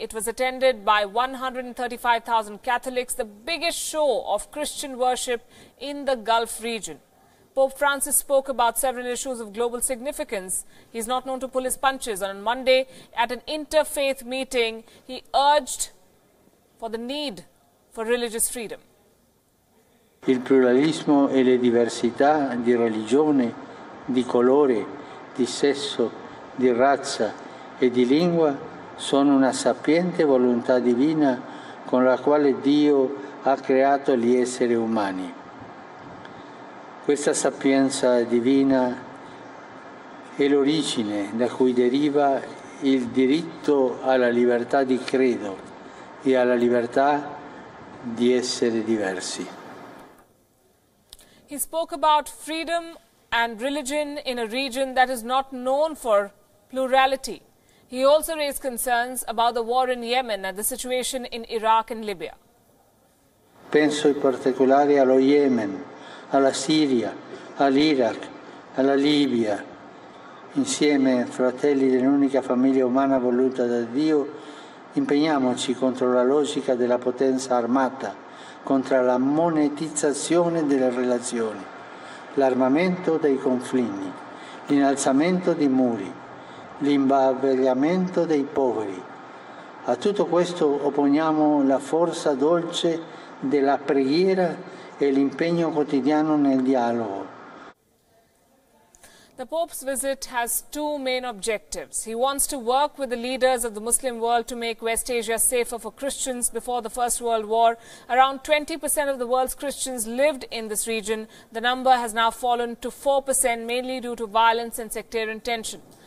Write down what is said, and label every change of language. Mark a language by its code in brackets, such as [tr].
[en] It was attended by 135,000 Catholics, the biggest show of Christian worship in the Gulf region. Pope Francis spoke about several issues of global significance. He is not known to pull his punches. On Monday, at an interfaith meeting, he urged for the need for religious freedom. [it] Il pluralismo e le diversità di religione, di colore, di sesso, di razza e di lingua sono una sapiente volontà divina con la quale Dio ha creato gli esseri umani. Questa sapienza divina è l'origine da cui deriva il diritto alla libertà di credo e alla libertà di essere diversi. [en] He spoke about freedom and religion in a region that is not known for plurality. He also raised concerns about the war in Yemen and the situation in Iraq and Libya. [it] Penso in particolare allo Yemen, alla Siria, all'Iraq, alla Libia. Insieme, fratelli dell'unica famiglia umana voluta da Dio, impegniamoci contro la logica della potenza armata, contro la monetizzazione delle relazioni, l'armamento dei conflitti, l'innalzamento di muri, l'imbarbagliamento dei poveri. A tutto questo opponiamo la forza dolce della preghiera e l'impegno quotidiano nel dialogo. [en] The Pope's visit has two main objectives. He wants to work with the leaders of the Muslim world to make West Asia safer for Christians. Before the First World War, around 20% of the world's Christians lived in this region. The number has now fallen to 4%, mainly due to violence and sectarian tension.